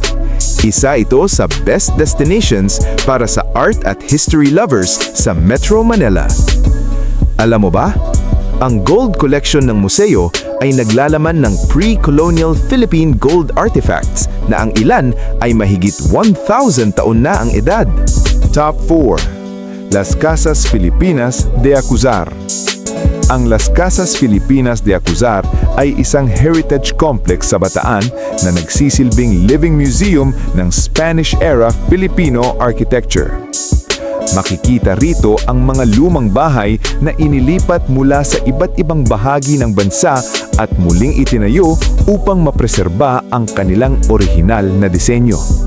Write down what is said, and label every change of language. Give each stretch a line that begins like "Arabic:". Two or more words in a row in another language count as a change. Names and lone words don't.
Filipino: Isa ito sa
English: best destinations
Filipino: para sa art at
English: history lovers
Filipino: sa Metro Manila. Alam mo ba? Ang
English: gold collection
Filipino: ng museo ay naglalaman ng
English: pre-colonial Philippine gold artifacts
Filipino: na ang ilan ay mahigit 1,000 taon na ang edad. Top 4. Las Casas Filipinas de Acuzar. Ang Las Casas Filipinas de Acuzar ay isang
English: heritage complex
Filipino: sa Bataan na nagsisilbing
English: living museum
Filipino: ng
English: Spanish-era Filipino architecture.
Filipino: Makikita rito ang mga lumang bahay na inilipat mula sa iba't ibang bahagi ng bansa at muling itinayo upang mapreserba ang kanilang orihinal na disenyo.